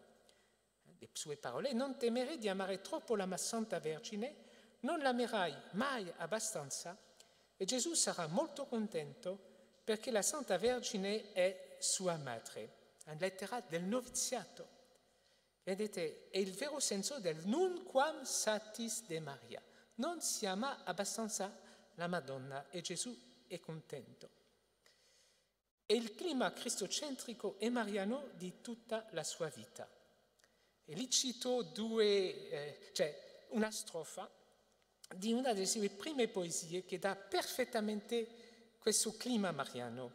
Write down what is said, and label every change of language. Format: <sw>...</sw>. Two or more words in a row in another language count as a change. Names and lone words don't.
<it>Le sue parole: non temere di amare troppo la Santa Vergine, non l'amerai mai abbastanza e Gesù sarà molto contento perché la Santa Vergine è sua madre. Una lettera del noviziato. Vedete, è il vero senso del</it> <la>nunquam satis de Maria.</la> <it>Non si ama abbastanza la Madonna e Gesù è contento. È il clima cristocentrico e mariano di tutta la sua vita. E lì cito una strofa di una delle sue prime poesie che dà perfettamente questo clima mariano.</it>